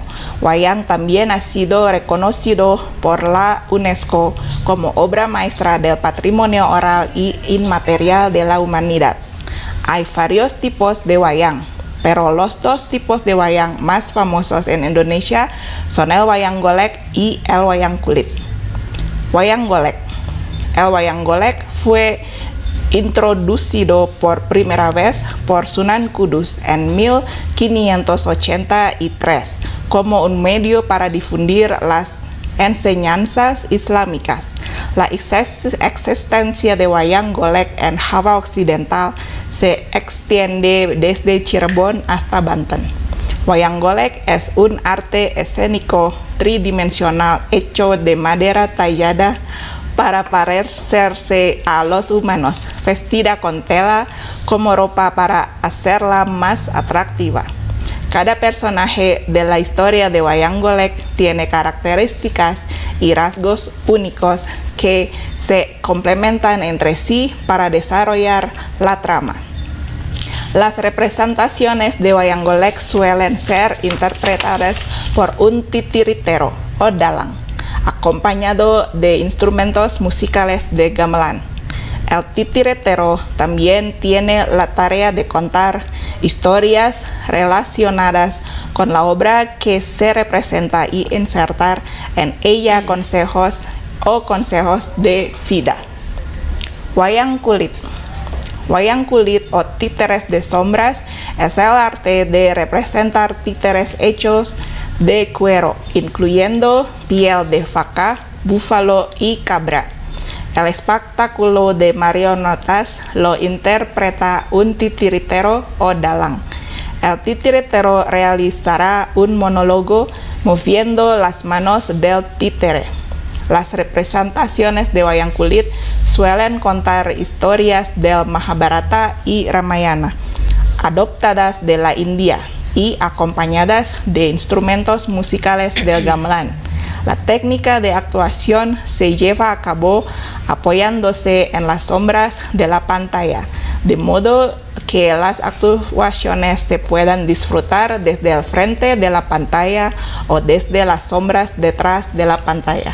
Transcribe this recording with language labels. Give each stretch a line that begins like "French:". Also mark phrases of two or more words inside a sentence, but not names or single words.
Spanish: Wayang también ha sido reconocido por la UNESCO como obra maestra del patrimonio oral y inmaterial de la humanidad. Hay varios tipos de wayang, pero los 2 tipos de wayang más famosos en Indonesia son el wayang golek y el wayang kulit. Wayang golek. El wayang golek fue introducido por primera vez por Sunan Kudus en 1583 como un medio para difundir las enseñanzas islámicas. La existencia de wayang golek en Java Occidental se extiende desde Cirebon hasta Banten. Wayang golek es un arte escénico tridimensional hecho de madera tallada para parecerse a los humanos, vestida con tela como ropa para hacerla más atractiva. Cada personaje de la historia de wayang golek tiene características y rasgos únicos que se complementan entre sí para desarrollar la trama. Las representaciones de wayang golek suelen ser interpretadas por un titiritero o dalang, acompañado de instrumentos musicales de gamelan. El titiritero también tiene la tarea de contar historias relacionadas con la obra que se representa y insertar en ella consejos de vida. Wayang kulit. Wayang kulit o títeres de sombras es el arte de representar títeres hechos de cuero, incluyendo piel de vaca, búfalo y cabra. El espectáculo de marionetas lo interpreta un titiritero o dalang. El titiritero realizará un monólogo moviendo las manos del títere. Las representaciones de wayang kulit suelen contar historias del Mahabharata y Ramayana, adoptadas de la India y acompañadas de instrumentos musicales del gamelan. La técnica de actuación se lleva a cabo apoyándose en las sombras de la pantalla, de modo que las actuaciones se puedan disfrutar desde el frente de la pantalla o desde las sombras detrás de la pantalla.